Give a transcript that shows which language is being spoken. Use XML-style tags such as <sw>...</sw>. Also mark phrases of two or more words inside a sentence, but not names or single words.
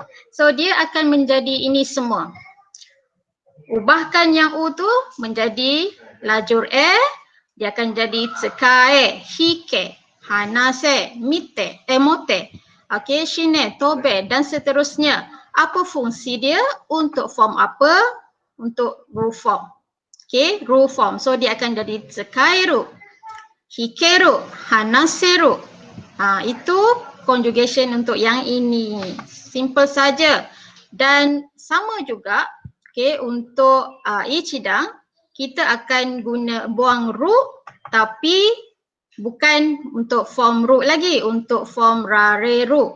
<ms>So dia akan menjadi ini semua. Ubahkan yang U tu menjadi lajur A, dia akan jadi</ms> <ja>つかえ、ひけ、はなせ、みて、えもて,</ja> <ms>okey,</ms> <ja>しね、とべ</ja> <ms>dan seterusnya. Apa fungsi dia? Untuk form apa? Untuk rule form. Okey, rule form. So dia akan jadi</ms> <ja>つかえる、ひける、はなせる.</ja> <ms>Itu conjugation untuk yang ini. Simple saja. Dan sama juga, okey, untuk ichidang kita akan buang ru tapi bukan untuk form ru lagi, untuk form rareru.</ms>